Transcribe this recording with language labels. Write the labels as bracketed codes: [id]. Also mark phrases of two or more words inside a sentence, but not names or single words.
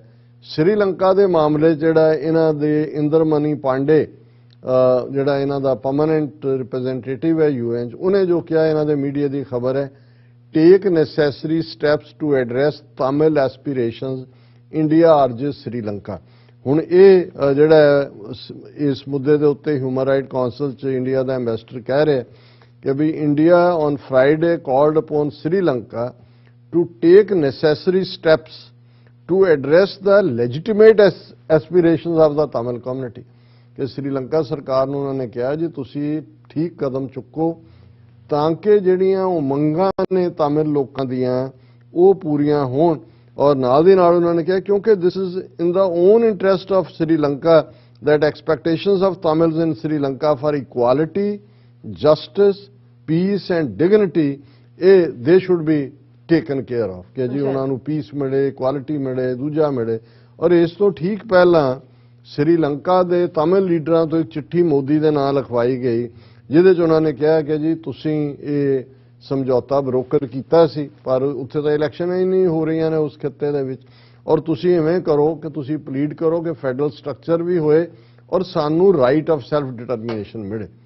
[pa] ਸ੍ਰੀਲੰਕਾ ਦੇ ਮਾਮਲੇ ਜਿਹੜਾ ਇਹਨਾਂ ਦੇ ਇੰਦਰਮਨੀ ਪਾਂਡੇ ਜਿਹੜਾ ਇਹਨਾਂ ਦਾ [en] permanent representative [pa] ਹੈ UN 'ਚ, ਉਹਨੇ ਜੋ ਕਿਹਾ ਇਹਨਾਂ ਦੇ ਮੀਡੀਆ ਦੀ ਖਬਰ ਹੈ, [en] take necessary steps to address Tamil aspirations India urges Sri Lanka. [pa] ਹੁਣ ਇਹ ਜਿਹੜਾ ਇਸ ਮੁੱਦੇ ਦੇ ਉੱਤੇ [en] human right council [pa] 'ਚ ਇੰਡੀਆ ਦਾ ਐਂਬੈਸਡਰ ਕਹਿ ਰਿਹਾ ਕਿ ਵੀ [en] India on Friday called upon Sri Lanka to take necessary steps to address the legitimate aspirations of the Tamil community [pa] ਕਿ ਸ੍ਰੀਲੰਕਾ ਸਰਕਾਰ ਨੂੰ ਉਹਨਾਂ ਨੇ ਕਿਹਾ ਜੀ ਤੁਸੀਂ ਠੀਕ ਕਦਮ ਚੁੱਕੋ ਤਾਂ ਕਿ ਜਿਹੜੀਆਂ ਉਮੰਗਾਂ ਨੇ ਤਾਮਿਲ ਲੋਕਾਂ ਦੀਆਂ ਉਹ ਪੂਰੀਆਂ ਹੋਣ। ਔਰ ਨਾਲ ਦੀ ਨਾਲ ਉਹਨਾਂ ਨੇ ਕਿਹਾ ਕਿਉਂਕਿ [en] this is in the own interest of Sri Lanka that expectations of Tamils in Sri Lanka for equality, justice, peace and dignity they should be taken care of [pa] ਕਿ ਜੀ ਉਹਨਾਂ ਨੂੰ ਪੀਸ ਮਿਲੇ, ਇਕੁਆਲਿਟੀ ਮਿਲੇ, ਦੂਜਾ ਮਿਲੇ। ਔਰ ਇਸ ਤੋਂ ਠੀਕ ਪਹਿਲਾਂ ਸ੍ਰੀਲੰਕਾ ਦੇ ਤਾਮਿਲ ਲੀਡਰਾਂ ਤੋਂ ਇੱਕ ਚਿੱਠੀ ਮੋਦੀ ਦੇ ਨਾਂ ਲਿਖਵਾਈ ਗਈ ਜਿਹਦੇ 'ਚ ਉਹਨਾਂ ਨੇ ਕਿਹਾ ਕਿ ਜੀ ਤੁਸੀਂ ਇਹ ਸਮਝੌਤਾ ਬਰੋਕਰ ਕੀਤਾ ਸੀ ਪਰ ਉੱਥੇ ਤਾਂ ਇਲੈਕਸ਼ਨ ਹੀ ਨਹੀਂ ਹੋ ਰਹੀਆਂ ਨੇ ਉਸ ਖਿੱਤੇ ਦੇ ਵਿੱਚ ਔਰ ਤੁਸੀਂ ਇਵੇਂ ਕਰੋ ਕਿ ਤੁਸੀਂ ਪਲੀਡ ਕਰੋ ਕਿ [en] federal structure [pa] ਵੀ ਹੋਏ ਔਰ ਸਾਨੂੰ [en] right of self determination [pa] ਮਿਲੇ।